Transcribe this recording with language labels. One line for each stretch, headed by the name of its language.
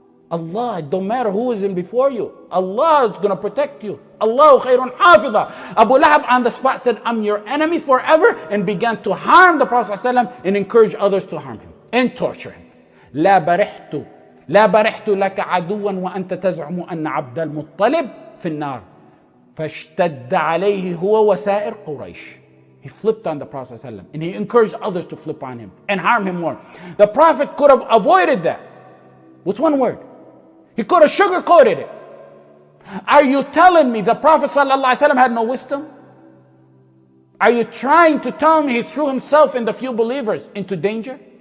English: Allah, it don't matter who is in before you. Allah is going to protect you. Allahu khayrun hafidha. Abu Lahab on the spot said, I'm your enemy forever, and began to harm the Prophet ﷺ and encourage others to harm him and torture him.
Arabic: لا برحت لك عدوا وأنت تزعم أن عبد المطلب في النار فاشتد عليه هو وسائر قريش.
English: He flipped on the Prophet ﷺ and he encouraged others to flip on him and harm him more. The Prophet could have avoided that with one word. He could have sugarcoated it. Are you telling me the Prophet ﷺ had no wisdom? Are you trying to tell me he threw himself and the few believers into danger?